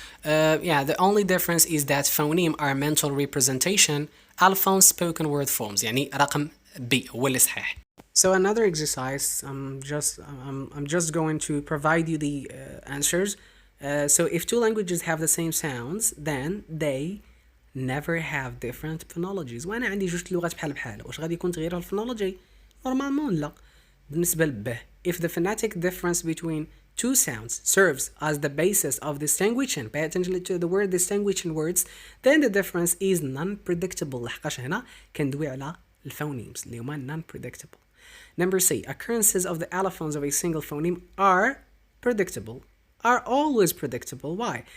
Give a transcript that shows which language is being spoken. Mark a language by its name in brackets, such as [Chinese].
[English] The only difference is that phoneme are mental representation, allophones spoken word forms [Arabic] يعني رقم B هو اللي صحيح. [English] So another exercise I'm just going to provide you the answers. So if two languages have the same sounds then they never have different phonologies. [Arabic] وانا عندي جوج لغات بحال بحال واش غادي يكون تغيير الفونولوجي؟ نورمالمون لا. [English] بالنسبة ل B if the phonetic difference between two sounds serves as the basis of distinguishing pay attention to the word distinguishing words then the difference is non-predictable [Arabic] لحقاش هنا كندوي على الفونيمز اللي هما [English] non-predictable. Number C occurrences of the allophones of a single phoneme are predictable are always predictable. Why?